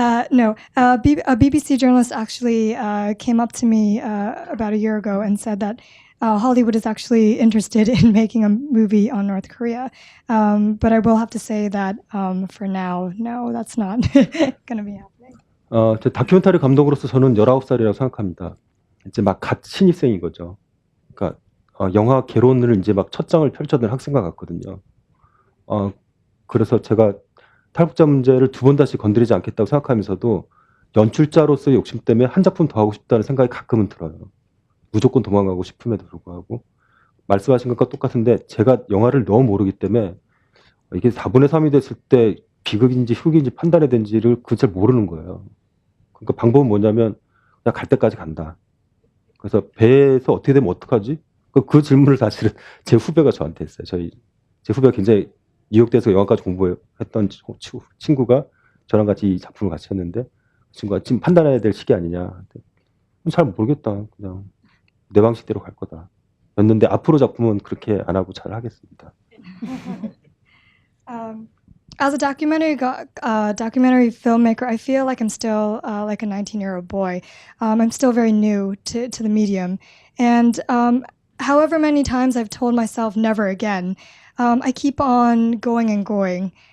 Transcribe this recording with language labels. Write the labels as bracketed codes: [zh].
[en] No, a BBC journalist actually came up to me about a year ago and said that Hollywood is actually interested in making a movie on North Korea. But I will have to say that for now, no, that's not going to be happening. [ko] 저 다큐멘터리 감독으로서 저는 19살이라고 생각합니다. 이제 막 갓 신입생인 거죠. 그러니까 영화 개론을 이제 막 첫 장을 펼쳐든 학생과 같거든요. 그래서 제가 탈북자 문제를 2번 다시 건드리지 않겠다고 생각하면서도 연출자로서의 욕심 때문에 한 작품 더 하고 싶다는 생각이 가끔은 들어요. 무조건 도망가고 싶음에도 불구하고 말씀하신 것과 똑같은데 제가 영화를 너무 모르기 때문에 이게 4분의 3이 됐을 때 비극인지 희극인지 판단해야 되는지를 잘 모르는 거예요. 그러니까 방법은 뭐냐면 그냥 갈 때까지 간다. 그래서 배에서 어떻게 되면 어떡하지? 그 질문을 사실은 제 후배가 저한테 했어요. 제 후배가 굉장히 뉴욕대에서 영화까지 공부했던 친구가 저랑 같이 이 작품을 같이 했는데 그 친구가 지금 판단해야 될 시기 아니냐. 잘 모르겠다. 그냥 내 방식대로 갈 거다. 였는데 앞으로 작품은 그렇게 안 하고 잘 하겠습니다. [en] As a documentary filmmaker, I feel like I'm still like a 19-year-old boy. I'm still very new to the medium. And however many times I've told myself never again, I keep on going and going.